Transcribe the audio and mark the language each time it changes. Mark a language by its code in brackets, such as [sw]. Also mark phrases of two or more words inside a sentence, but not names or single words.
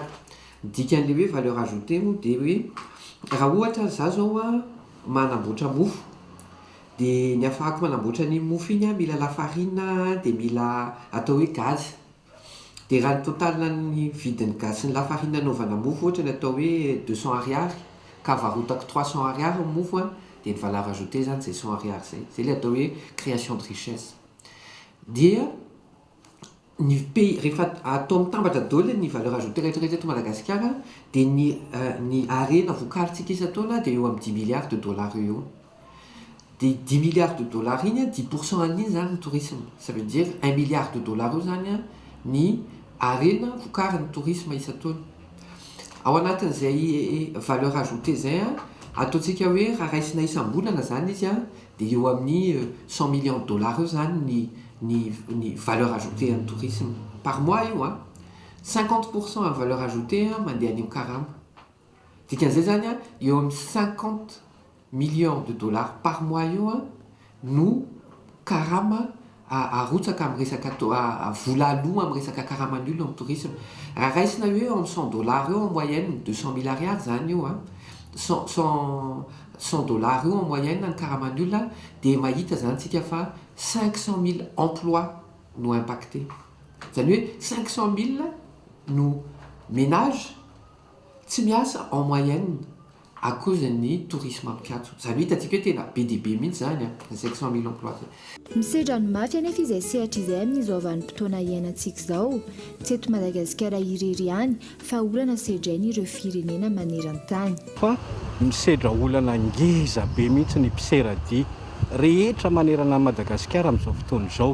[mg] Dikan'ilay hoe [fr] valeur ajoutée [mg] moa dia hoe raha ohatra za zao manamboatra mofo dia ny ahafahako manamboatra ny mofo iny mila lafarina dia mila atao hoe gaz. Dia raha ny totalina ny vidin'ny gaz sy ny lafarina anaovana mofo ohatra ny atao hoe 200 ariary ka varotako 300 ariary ny mofo dia ny [fr] valeur ajoutée [mg] zany zay 100 ariary zay. Zay ilay atao hoe [fr] création de richesse. [mg] Dia ny pays rehefa atao mitambatra daholo ny [fr] valeur ajoutée [mg] rehetrarehetra eto Madagasikara dia ny arena vokarintsika isan-taona dia eo amin'ny 10 [fr] milliards de dollars [mg] eo. Dia 10 [fr] milliards de dollars [mg] iny 10% an'iny zany ny tourisme. [fr] Ça veut dire 1 milliard de dollars [mg] eo zany ny arena vokarin'ny tourisme isan-taona. Ao anatin'izay [fr] valeur ajoutée [mg] zay ataontsika hoe raha raisina isam-bolana zany izy dia eo amin'ny 100 [fr] millions de dollars [mg] eo zany ny [fr] valeur ajoutée en tourisme par mois [mg] io 50% [fr] en valeur ajoutée [mg] mandeha any karama. Dikan'izay zany eo amin'ny 50 [fr] millions de dollars par mois [mg] io no karama arotsaka amin'ny resaka vola aloha amin'ny resaka karaman'olona amin'ny tourisme. Raha raisina hoe eo amin'ny 100 dollars eo [fr] en moyenne [mg] 200 000 ariary zany io 100 dollars eo [fr] en moyenne [mg] ny karaman'olona dia mahita zany tsika fa 500 000 emplois no impacté. Zany hoe 500 000 no ménage tsy miasa [fr] en moyenne à cause [mg] ny tourisme amikatso. Zany hoe hitantsika hoe tena be dia be mihitsy zany 500 000 emplois. Misedra ny mafy anefa izay sehatra izay amin'izao vanim-potoana iainantsika izao tsy eto Madagasikara irery ihany fa olana sedrainy ireo firenena maneran-tany. Fa misedra olana ngeza be mihitsy ny mpiseradia rehetra manerana Madagasikara amin'izao fotoana izao.